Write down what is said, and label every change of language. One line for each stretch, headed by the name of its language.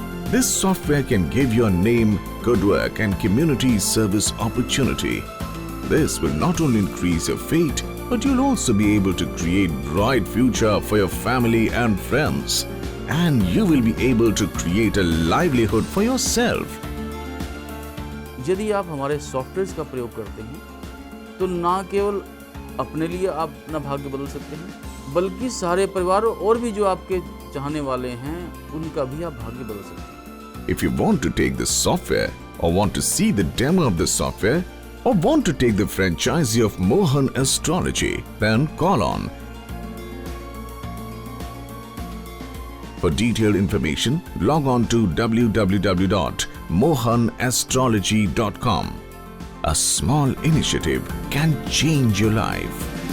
English: This software can give your name, good work and community service opportunity. This will not only increase your fate, but you'll also be able to create bright future for your family and friends. And you will be able to create a livelihood for yourself.
Hindi: यदि आप हमारे softwares का प्रयोग करते हैं तो ना केवल अपने लिए आप अपना भाग्य बदल सकते हैं, बल्कि सारे परिवार और भी जो आपके चाहने वाले हैं उनका भी आप भाग्य बदल सकते हैं।
English: If you want to take this software or want to see the demo of the software or want to take the franchisee of Mohan Astrology, then call on. For detailed information, log on to www.mohanastrology.com. A small initiative can change your life.